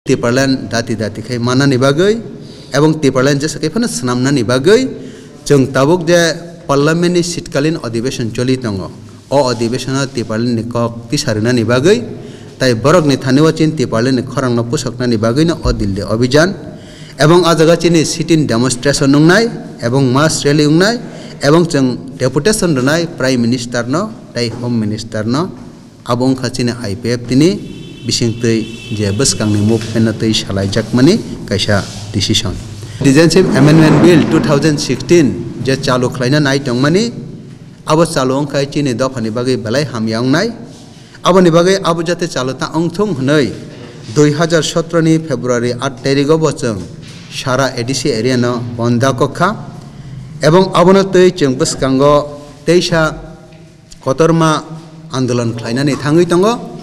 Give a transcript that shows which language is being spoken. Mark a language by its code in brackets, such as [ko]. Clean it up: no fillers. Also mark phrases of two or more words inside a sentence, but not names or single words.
[trp] Tiparlan dati kai mana ni bagai, ebong Tiparlan jasa kai fana senamna ni bagai, jeng tabuk je parlimen ni sitkalin अधिवेशन चली तंगो, ओ अधिवेशन Tiparlan ni kok tisarina ni bagai, tai borok ni thaniwa chin Tiparlan ni khorang na pusakna ni bagai na o Delhi अभियान, ebong ajaga chini [en] sit-in demonstration [trp] nungnai, ebong [en] mass rally [trp] nungnai, ebong jeng deputation runai [en] prime minister [trp] no, tai [en] home minister [trp] no, abong khachine IPF tini bisingtui je beskangni movement tui salaijak mani kaisa decision. Citizenship Amendment Bill 2016 je chalu khlaina nai tongmani abo chalu ongkai chini dofani bagai belai hamyang nai aboni bagai abo jate chaluta ongthong hnoi 2017 ni February 8 tarikho bochong sara ADC area no bonda kokha ebong abono tui cheng beskango teisa kotorma andolan khlaina ni thangui tongo.